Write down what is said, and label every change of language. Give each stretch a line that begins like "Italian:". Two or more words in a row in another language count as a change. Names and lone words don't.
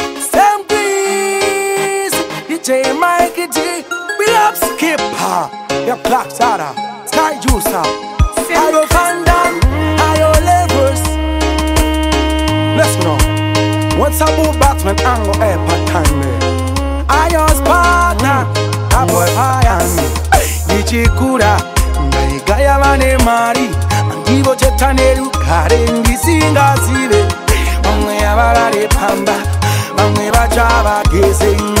English: Sam Breeze, D J Mikey D, we up skipper. Ya Black Tara, Sky Juicer, Sam Ayo Van Damme, Ayo Levels. Let's go. What's up, Batman? Ango, eh, part time, eh. Ayo Sparta, Ayo Iron.
Shona: Ndichikura, ndaigaya vane mari. Andivo cheta nerugare, ndisingazive. Vamwe avarare pamba, vamwe vacha vageze.